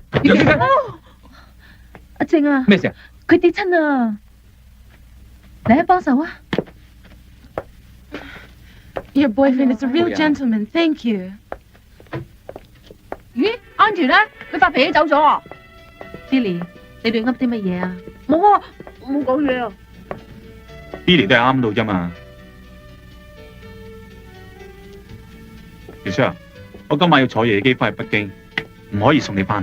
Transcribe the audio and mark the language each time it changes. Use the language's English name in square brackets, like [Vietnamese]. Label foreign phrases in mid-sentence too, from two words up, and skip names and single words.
[Cantonese] 楊小姐，阿靜啊，咩事啊？佢跌親啊！嚟啊，幫手啊！ [English] Your boyfriend is a real [Cantonese] 好嘢 [English] gentleman. Thank you. [Cantonese] 咦，Auntie咧，佢發脾氣走咗啊 ？Billy，你亂噏啲乜嘢啊？冇啊，冇講嘢啊。 Billy 都係啱到啫嘛。Michelle，我今晚要坐夜機翻去北京，唔可以送你翻去。